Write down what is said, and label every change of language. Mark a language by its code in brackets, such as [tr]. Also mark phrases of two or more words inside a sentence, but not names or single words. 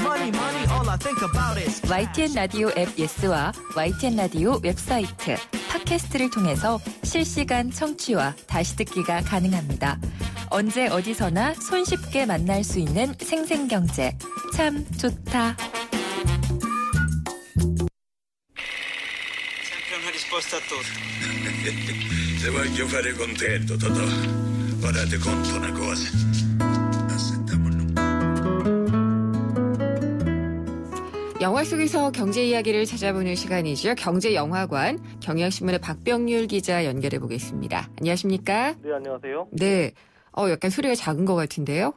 [ko] YTN 라디오 앱 예스와 YTN 라디오 웹사이트, 팟캐스트를 통해서 실시간 청취와 다시 듣기가 가능합니다. 언제 어디서나 손쉽게 만날 수 있는 생생경제. 참 좋다. [it] Se voglio fare contento, Totò. Guardate conto una cosa. [ko] 영화 속에서 경제 이야기를 찾아보는 시간이죠. 경제영화관, 경향신문의 박병률 기자 연결해 보겠습니다. 안녕하십니까? 네, 안녕하세요. 네. 약간 소리가 작은 것 같은데요?